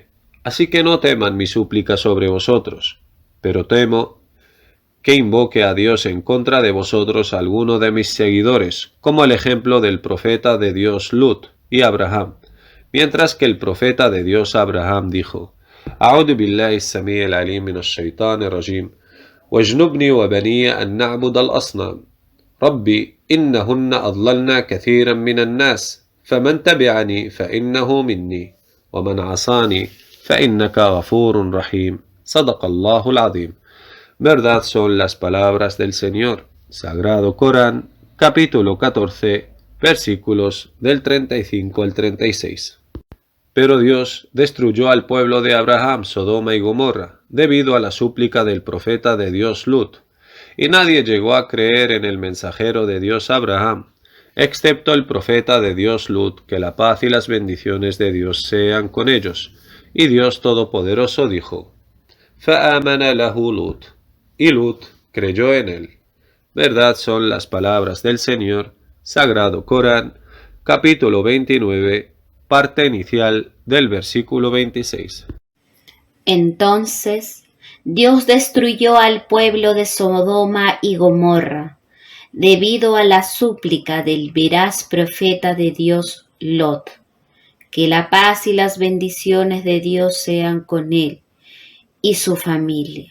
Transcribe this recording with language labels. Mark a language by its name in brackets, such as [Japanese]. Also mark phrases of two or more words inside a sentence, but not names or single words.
[Spanish] Así que no teman mi súplica sobre vosotros, pero temo que invoque a Dios en contra de vosotros a alguno de mis seguidores, como el ejemplo del profeta de Dios Lut y Abraham, mientras que el profeta de Dios Abraham dijo: [Arabic] أعوذ بالله السميع العليم من الشيطان الرجيم واجنبني وبني أن نعبد الأصنام ربي إنهن أضللن كثيرا من الناس فمن تبعني فإنه مني ومن عصاني فإنك غفور رحيم صدق الله العظيم. [Spanish] Verdad son las palabras del Señor. Sagrado Corán, capítulo 14, versículos del 35 al 36. Pero Dios destruyó al pueblo de Abraham, Sodoma y Gomorra, debido a la súplica del profeta de Dios Lut, y nadie llegó a creer en el mensajero de Dios Abraham, excepto el profeta de Dios Lut, que la paz y las bendiciones de Dios sean con ellos. Y Dios Todopoderoso dijo: [Arabic] فآمن له [Spanish] Lut, y Lut creyó en él. Verdad son las palabras del Señor. Sagrado Corán, capítulo 29, parte inicial del versículo 26. Entonces Dios destruyó al pueblo de Sodoma y Gomorra, debido a la súplica del veraz profeta de Dios Lot, que la paz y las bendiciones de Dios sean con él y su familia.